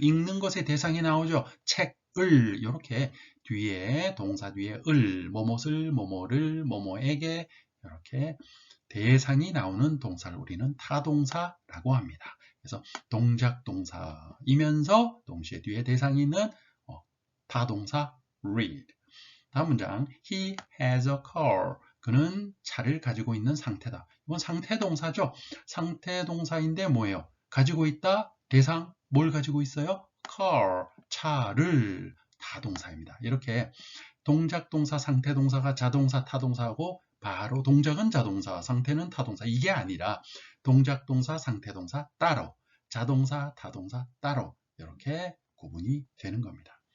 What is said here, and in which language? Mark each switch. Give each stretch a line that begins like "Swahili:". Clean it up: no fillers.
Korean: 읽는 것의 대상이 나오죠. 책을 이렇게 뒤에 동사 뒤에 뭐뭇을, 뭐뭐를, 뭐뭐에게 이렇게 대상이 나오는 동사를 우리는 타동사라고 합니다. 그래서 동작 동사이면서 동시에 뒤에 대상이 있는 타동사 read. 다음 문장
English: He has a car.
Korean: 그는 차를 가지고 있는 상태다. 이건 상태 동사죠. 상태 동사인데 뭐예요? 가지고 있다. 대상 뭘 가지고 있어요? car. 차를. 타동사입니다. 이렇게 동작 동사, 상태 동사가 자동사, 타동사하고 바로 동작은 자동사, 상태는 타동사 이게 아니라 동작 동사, 상태 동사 따로, 자동사, 타동사 따로 이렇게 구분이 되는 겁니다.